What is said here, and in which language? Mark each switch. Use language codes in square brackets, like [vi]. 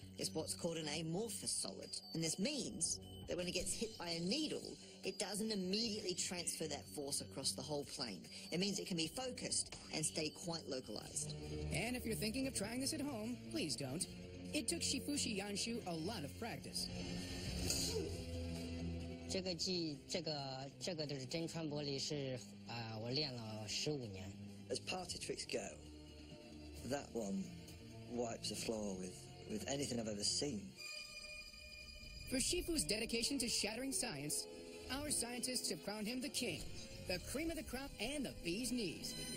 [en] It's what's called an amorphous solid. And this means that when it gets hit by a needle, it doesn't immediately transfer that force across the whole plane. It means it can be focused and stay quite localized. And if you're thinking of trying this at home, please don't. It took Shifushi Yanshu a lot of practice. [zh] 这个就是真穿玻璃是我练了15年。 [en] As party tricks go, that one wipes the floor with anything I've ever seen. For Shifu's dedication to shattering science, our scientists have crowned him the king, the cream of the crop, and the bee's knees.